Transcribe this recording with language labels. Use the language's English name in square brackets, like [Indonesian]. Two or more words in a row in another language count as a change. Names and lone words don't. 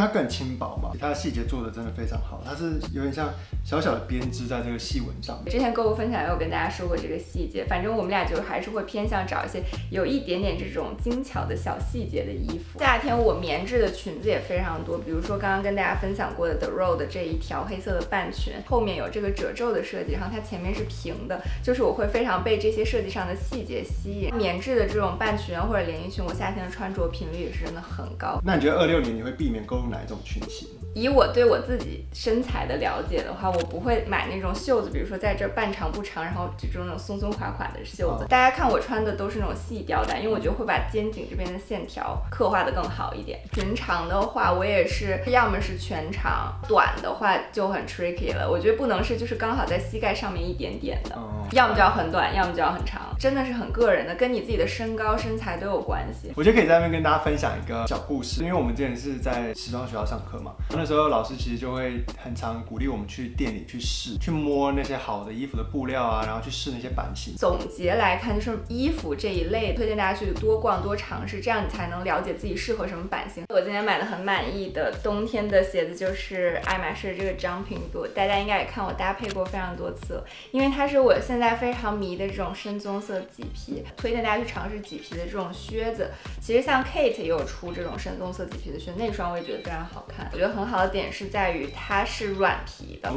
[Chinese] 因為它更輕薄嘛，它的細節做的真的非常好，它是有點像小小的編織在這個細紋上面。之前購物分享也有跟大家說過這個細節，反正我們倆就還是會偏向找一些有一點點這種精巧的小細節的衣服。夏天我棉質的裙子也非常多，比如說剛剛跟大家分享過的 The Row 的這一條黑色的半裙，後面有這個褶皺的設計，然後它前面是平的，就是我會非常被這些設計上的細節吸引。棉質的這種半裙或者连衣裙，我夏天的穿着頻率也是真的很高。那你覺得26年你會避免購入哪一種裙型？以我对我自己身材的了解的話，我不會買那種袖子，比如說在這半長不長，然後這種那種鬆鬆垮垮的袖子。大家看我穿的都是那種細吊帶，因為我覺得會把肩頸這邊的線條刻畫的更好一點。裙長的話，我也是要麼是全長，短的話就很 tricky 了。我覺得不能是就是剛好在膝蓋上面一點點的，要麼就要很短，要麼就要很長，真的是很個人的，跟你自己的身高身材都有關係。我觉得可以在那邊跟大家分享一個小故事，因為我們之前是在時裝學校上課嘛，那時候老師其實就會很常鼓勵我們去店裡去試，去摸那些好的衣服的布料啊，然後去試那些版型。總結來看，就是衣服這一類，推薦大家去多逛多嘗試，這樣你才能了解自己適合什麼版型。我今天買的很滿意的冬天的鞋子就是愛馬仕這個 Jumping Boot，大家應該也看我搭配過非常多次，因為它是我現在非常迷的這種深棕色麂皮，推薦大家去嘗試麂皮的這種靴子。其實像 Kate 也有出這種深棕色麂皮的靴，那雙我也覺得非常好看。我覺得很好的點是在於它是軟皮的，